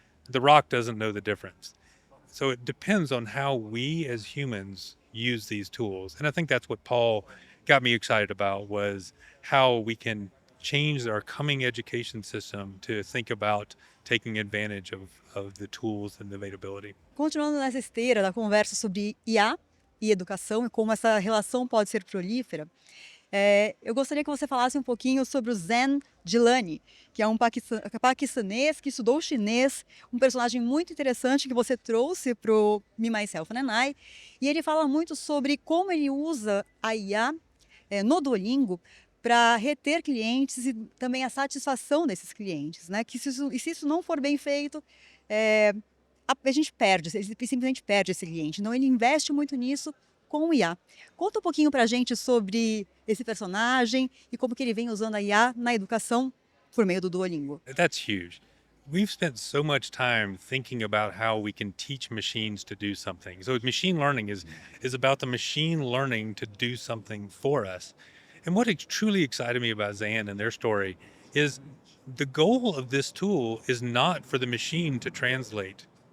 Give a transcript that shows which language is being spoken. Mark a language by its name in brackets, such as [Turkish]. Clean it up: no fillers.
[English] The rock doesn't know the difference. So it depends on how we as humans use these tools. And I think that's what Paul got me excited about, was how we can change our coming education system to think about taking advantage of the tools and the availability. [Portuguese] Continuando nessa esteira da conversa sobre IA e educação e como essa relação pode ser prolífera, eu gostaria que você falasse um pouquinho sobre o Zen Jilani, que é um paquistanês que estudou chinês, um personagem muito interessante que você trouxe para o Me, Myself and I, e ele fala muito sobre como ele usa a IA no Duolingo para reter clientes e também a satisfação desses clientes, né? Que se isso não for bem feito, a gente perde, ele simplesmente perde esse cliente. Então ele investe muito nisso com o IA. Conta um pouquinho para a gente sobre esse personagem e como que ele vem usando a IA na educação por meio do Duolingo. [English] That's huge. We've spent so much time thinking about how we can teach machines to do something. So machine learning is about the machine learning to do something for us. And what truly excited me about Zan and their story is the goal of this tool is not for the machine to translate.